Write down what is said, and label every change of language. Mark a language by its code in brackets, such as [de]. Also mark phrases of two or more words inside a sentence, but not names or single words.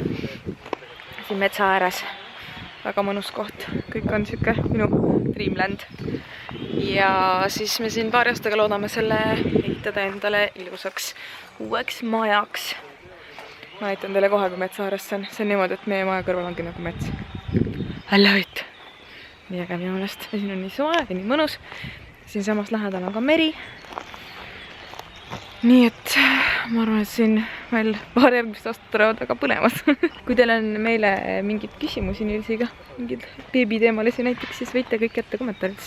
[et] Siin metsa ääres. Väga mõnus koht. Kõik on siuke minu dreamland. Ja siis me siin paari aastaga loodame selle ehitada endale ilusaks uueks majaks. Ma näitan teile kohe, kui metsa ääres see on. See on niimoodi, et meie maja kõrval ongi nagu mets. [en] I love it. [et] Nii äge minu meelest. Ja siin on nii soe ja nii mõnus. Siin samas lähedal on ka meri. Nii et ma arvan, et siin meil paar järgmist aastat tulevad väga põnevad. Kui teil on meile mingid küsimusi Nilsiga, mingid beebiteemalisi näiteks, siis võite kõik jätta kommentaarides.